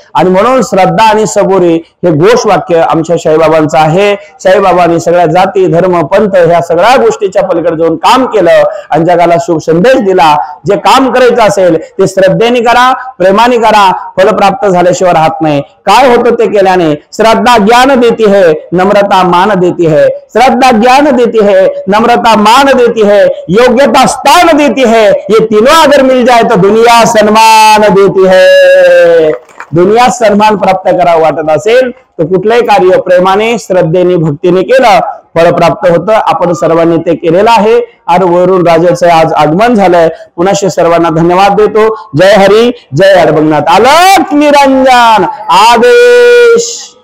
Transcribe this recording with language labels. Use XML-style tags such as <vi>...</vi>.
<mr>आणि म्हणून श्रद्धा आणि सबुरी हे घोष वाक्य आमच्या साईबाबांचं आहे. साईबाबांनी सगळ्या जाती, धर्म, पंथ ह्या सगळ्या गोष्टीच्या पलीकडे जाऊन काम केलं आणि जगाला शुभ संदेश दिला. जे काम करायचं असेल ते श्रद्धेने करा, प्रेमाने करा. फल प्राप्त झाल्याशिवाय राहत नाही. काय होतं ते केल्याने?</mr> <hi>श्रद्धा ज्ञान देती है, नम्रता मान देती है. श्रद्धा ज्ञान देती है, नम्रता मान देती है, योग्यता स्थान देती है. ये तीनों अगर मिल जाए तो दुनिया सम्मान देती है.</hi> <mr>दुनिया सन्मान प्राप्त करावं वाटत असेल तर कुठलंही कार्य प्रेमाने, श्रद्धेने, भक्तीने केलं फळ प्राप्त होतं. आपण सर्वांनी ते केलेलं आहे. आणि वरून राजाचं आज आगमन झालंय. पुन्हा सर्वांना धन्यवाद देतो. जय हरी, जय अडबंगनाथ. अलख निरंजन आदेश.</mr>